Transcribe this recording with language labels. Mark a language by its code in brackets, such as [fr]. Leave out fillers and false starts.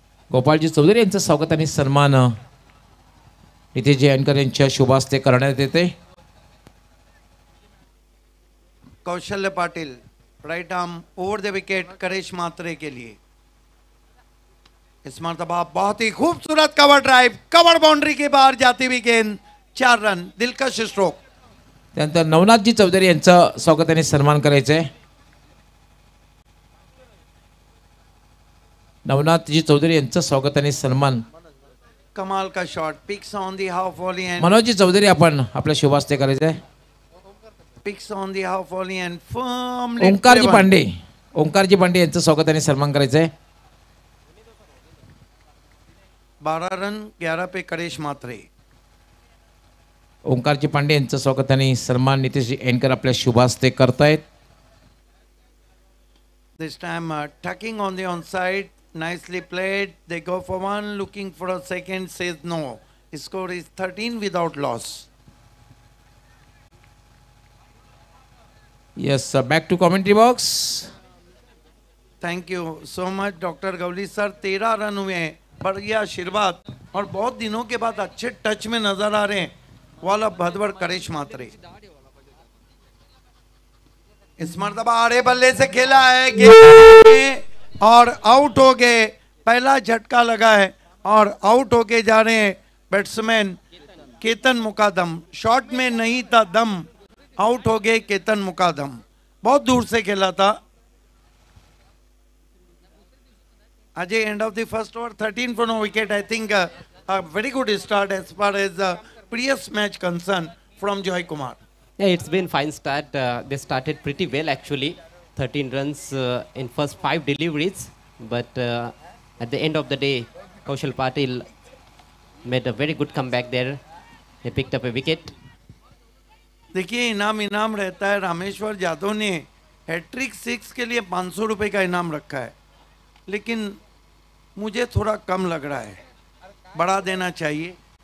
[mr] गोपालजी चौधरी यांचं स्वागत आणि सन्मान नितेशजी एनकर यांच्या शुभ हस्ते करण्यात येते. [hi] कौशल्य Patil [en] right arm over the wicket [hi] करेश मात्रे के लिए. इस मर्तबा बहुत ही खूबसूरत कवर ड्राइव, कवर बाउंड्री के बाहर जाती हुई गेंद. 4 रन, दिलकश स्ट्रोक. [mr] त्यानंतर नवनाथजी चौधरी यांचं स्वागत आणि सन्मान करायचं आहे. नवनाथजी चौधरी यांचं स्वागत आणि सन्मान. [hi] कमाल का shot, [en] picks on the half volley and [mr] Manojji Chaudhari आपण आपल्या शुभ हस्ते करायचं आहे. [en] Picks on the half volley and firm. [mr] ओंकारजी Pande, ओंकारजी Pande यांचं स्वागत आणि सन्मान करायचं आहे. [hi] 12 रन 11 पे करेश मात्रे. [mr] ओंकारजी पांडे यांचं स्वागत आणि सन्मान नितेशजी एनकर आपल्या शुभ हस्ते करतायत. [en] This time tucking on the onside, nicely played. They go for one, looking for a second, says no. Score is 13 without loss. Yes, back to commentary box. Thank you so much, Dr. Gawali sir. [hi] 13 run हुए हैं, बढ़िया आशीर्वाद और बहुत दिनों के बाद अच्छे टच में नजर आ रहे हैं वॉल ऑफ भदवर करेश मात्रे. इस मर्तबा आड़े बल्ले से खेला है गेंद और आउट हो गए. पहला झटका लगा है और आउट होके जा रहे हैं बैट्समैन केतन मुकादम. शॉट में नहीं था दम, आउट हो गए केतन मुकादम. बहुत दूर से खेला था. [en] Ajay, end of the first over, 13 for no wicket. I think a very good start as far as previous match concerned from Joy Kumar. Yeah, it's been fine start. They started pretty well actually. 13 runs in first 5 deliveries. But at the end of the day, Kaushal Patil made a very good comeback there. They picked up a wicket. [hi] देखिए इनाम रहता है. रामेश्वर यादव ने hat trick 6 के लिए 500 रुपए का इनाम रखा है, लेकिन मुझे थोड़ा कम लग रहा है, बढ़ा देना चाहिए.